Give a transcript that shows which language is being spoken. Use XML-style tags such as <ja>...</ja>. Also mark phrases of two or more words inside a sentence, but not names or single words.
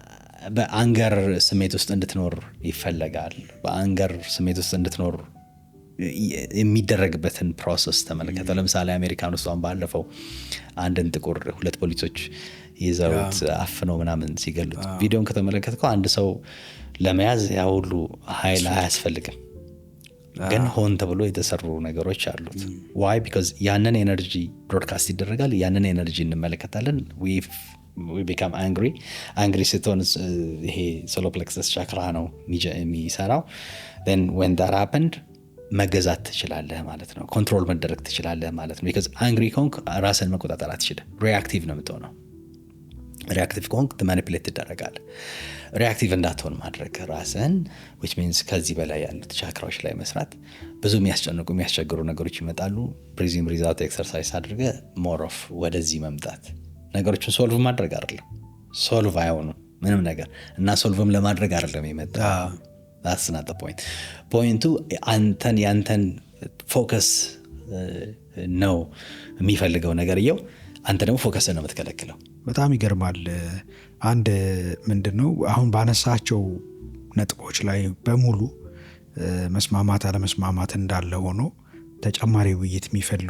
<am>በአንገር ስሜት ውስጥ እንድትኖር ይፈለጋል። በአንገር ስሜት ውስጥ እንድትኖር የሚደረግበትን ፕሮሰስ ተመለከተው። ለምሳሌ አሜሪካን ውስጥ አሁን ባለፈው አንድን ጥቁር 2 ፖሊሶች ይዘውት አፍነው ምናምን ሲገሉት ቪዲዮን ከተመለከትከው አንድ ሰው ለመያዝ ያ ሁሉ ኃይል አያስፈልግም፣ ግን ሆን ተብሎ የተሰሩ ነገሮች አሉት።</am> <en>why because</en> <am>ያንን</am> <en>energy broadcast</en> <am>ይደረጋል፣ ያንን ኤነርጂ እንመለከታለን።</am> <en>we become angry</en> <am>ስትሆን ይሄ</am> <en>solar plexus chakra</en> <am>ነው የሚሰራው። then</am> <en>when that happened</en> <am>መገዛት ትችላለህ ማለት ነው፣ ኮንትሮል መደረግ ትችላለህ ማለት ነው።</am> <en>because angry</en> <am>ከሆንክ ራስን መቆጣጠር አትችልም፣ ሪአክቲቭ ነው የምትሆነው። ሪአክቲቭ ከሆንክ ማኒፕሌት ትደረጋለህ። ሪአክቲቭ እንዳትሆን ማድረግ ራስን</am> <en>which means</en> <am>ከዚህ በላይ ያሉት ቻክራዎች ላይ መስራት። ብዙ የሚያስቸግሩ ነገሮች ይመጣሉ።</am> <en>breathing breathe out exercise</en> <am>አድርገህ</am> <en>more of</en> <am>ወደዚህ መምጣት። ነገሮችን ሶልቭ ማድረግ አይደለም፣ ሶልቭ አይሆኑም ምንም ነገር እና ሶልቭም ለማድረግ አይደለም የመጣ</am> <en>that's not the point።</en> <am>ፖይንቱ አንተን ያንተን ፎከስ ነው የሚፈልገው ነገርየው፣ አንተ ደግሞ ፎከስ ነው የምትከለክለው። በጣም ይገርማል። አንድ ምንድነው አሁን ባነሳቸው ነጥቦች ላይ በሙሉ መስማማት አለመስማማት እንዳለ ሆኖ ተጨማሪ ውይይት የሚፈልጉ</am>